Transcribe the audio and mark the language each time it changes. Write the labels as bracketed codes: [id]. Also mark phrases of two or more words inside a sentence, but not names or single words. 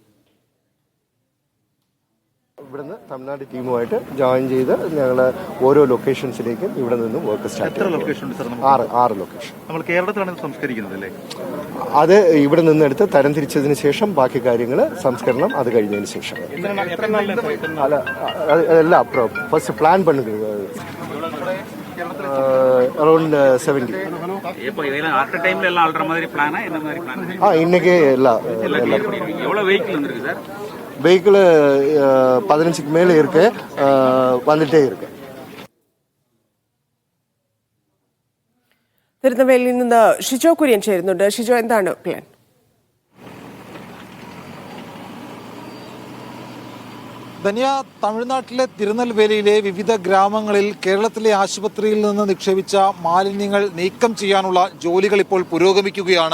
[ml] ഇവിടുന്ന് തമിഴ്നാട് ടീമുമായിട്ട് ജോയിൻ ചെയ്ത് ഞങ്ങൾ ഓരോ ലൊക്കേഷൻസിലേക്കും ഇവിടെ നിന്നും [en] work start [ml] ചെയ്യും. 6 ലൊക്കേഷൻ നമ്മൾ കേരളത്തിലാണ് സംസ്കരിക്കുന്നത് അല്ലേ? അത് ഇവിടെ നിന്ന് എടുത്ത് തരം തിരിച്ചതിന് ശേഷം ബാക്കി കാര്യങ്ങൾ സംസ്കരണം അത് കഴിഞ്ഞതിന് ശേഷം അല്ല എല്ലാം [en] first plan [ml] பண்ணுங்க அரௌண்ட் 70. [ta] இன்னைக்கு வெஹிக்கிள் 15க்கு மேலே இருக்கு, வந்துட்டே இருக்கு. [ml] തിരുനെൽവേലിയിൽ നിന്ന് ഷിജോ കുര്യൻ ചേരുന്നുണ്ട്. ഷിജോ, എന്താണ് പ്ലാൻ? ധന്യ, തമിഴ്നാട്ടിലെ തിരുനെൽവേലിയിലെ വിവിധ ഗ്രാമങ്ങളിൽ കേരളത്തിലെ ആശുപത്രിയിൽ നിന്ന് നിക്ഷേപിച്ച മാലിന്യങ്ങൾ നീക്കം ചെയ്യാനുള്ള ജോലികൾ ഇപ്പോൾ പുരോഗമിക്കുകയാണ്.